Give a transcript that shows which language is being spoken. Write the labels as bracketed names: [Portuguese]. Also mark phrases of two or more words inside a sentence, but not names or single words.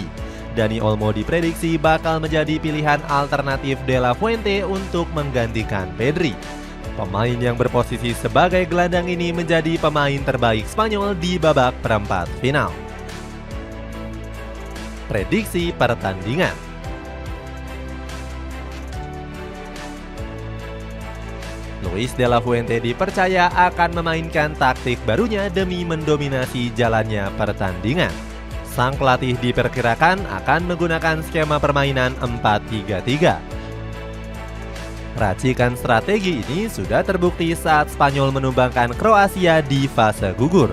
[Indonesian] Dani Olmo diprediksi bakal menjadi pilihan alternatif De La Fuente untuk menggantikan Pedri. Pemain yang berposisi sebagai gelandang ini menjadi pemain terbaik Spanyol di babak perempat final. Prediksi pertandingan. Luis de la Fuente dipercaya akan memainkan taktik barunya demi mendominasi jalannya pertandingan. Sang pelatih diperkirakan akan menggunakan skema permainan 4-3-3. Racikan strategi ini sudah terbukti saat Spanyol menumbangkan Kroasia di fase gugur.